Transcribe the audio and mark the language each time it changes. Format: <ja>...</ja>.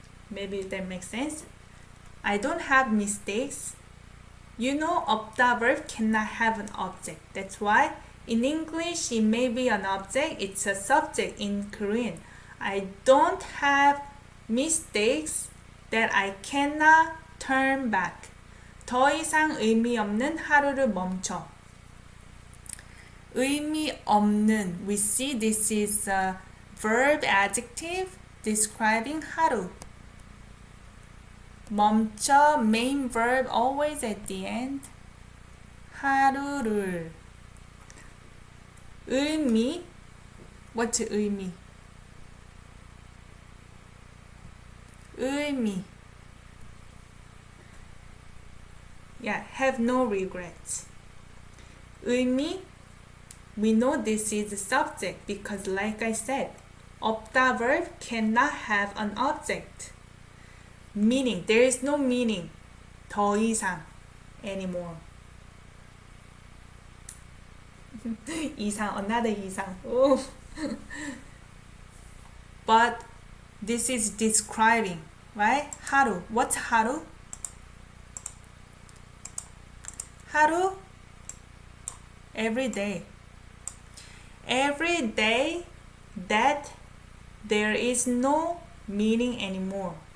<en>Maybe that makes sense. I don't have mistakes. You know, 없다 verb cannot have an object. That's why in English it may be an object. It's a subject in Korean. I don't have mistakes that I cannot turn back.</en> <ko>더 이상 의미 없는 하루를 멈춰. 의미 없는.</ko> <en>We see this is verb adjective describing 하루. 멈춰 main verb always at the end.</en> <ko>하루를. 의미. What's 의미? 의미.</ko> <en>Yeah, have no regrets. 의미. We know this is the subject because like I said, 없다 verb cannot have an object. Meaning, there is no meaning.</en> <ko>더 이상, anymore. 이상, another 이상.</ko> <en>Oh. But this is describing, right?</en> <ko>하루. What's 하루?</ko> <en>하루? Every day. Every day that there is no meaning anymore.</en>